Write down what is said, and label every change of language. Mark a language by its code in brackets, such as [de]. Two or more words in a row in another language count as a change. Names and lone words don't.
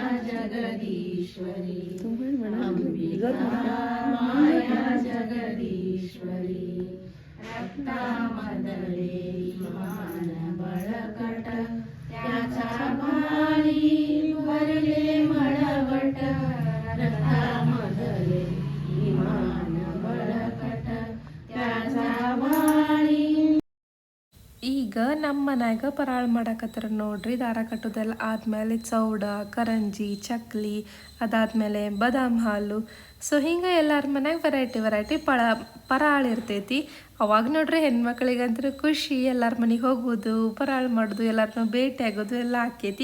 [mr] जगदीश्वरी अंबिका माया जगदीश्वरी रक्तामधले मान बळकट त्याचा भारी भरले मळवट रक्तामधले इमान बळकट त्याचा भारी [kn] ಈಗ ನಮ್ಮ ಮನ್ಯಾಗ ಪರಾಳ ಮಾಡಕತ್ತಾರ ನೋಡ್ರಿ. ದಾರ ಕಟ್ಟೋದೆಲ್ಲ ಆದಮೇಲೆ ಚೌಡ ಕರಂಜಿ ಚಕ್ಲಿ ಅದಾದಮೇಲೆ ಬಾದಾಮ್ ಹಾಲು. ಸೊ ಹಿಂಗೆ ಎಲ್ಲರ ಮನ್ಯಾಗ ವೆರೈಟಿ ಪರಾಳ ಇರ್ತೈತಿ. ಅವಾಗ ನೋಡ್ರಿ ಹೆಣ್ಮಕ್ಳಿಗಂತೂ ಖುಷಿ, ಎಲ್ಲರ ಮನೆಗೆ ಹೋಗೋದು ಪರಾಳ ಮಾಡೋದು ಎಲ್ಲರನ್ನೂ ಭೇಟಿ ಆಗೋದು ಎಲ್ಲ ಆಕೈತಿ.